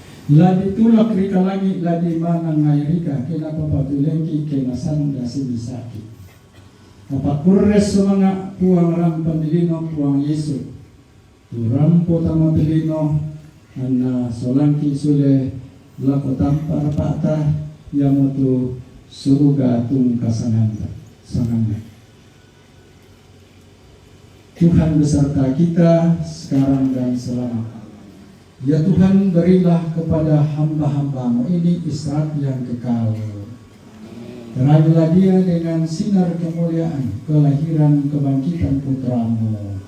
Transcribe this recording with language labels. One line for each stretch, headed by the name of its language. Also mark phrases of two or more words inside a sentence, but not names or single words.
Toraja-Sa'dan: Ladi tulak rika langit ladi manang ngai rika kena papatulengki kena sanda simisaki. Apa kurres semanga puang ram pamilino puang Yesu. Turampo tama pilino anna solangki sule lako tampar pata yamutu surga tung kasananda sananda.
Indonesian: Tuhan beserta kita sekarang dan selamanya. Ya Tuhan, berilah kepada hamba-hambamu ini istirahat yang kekal. Terangilah dia dengan sinar kemuliaan kelahiran kebangkitan putramu.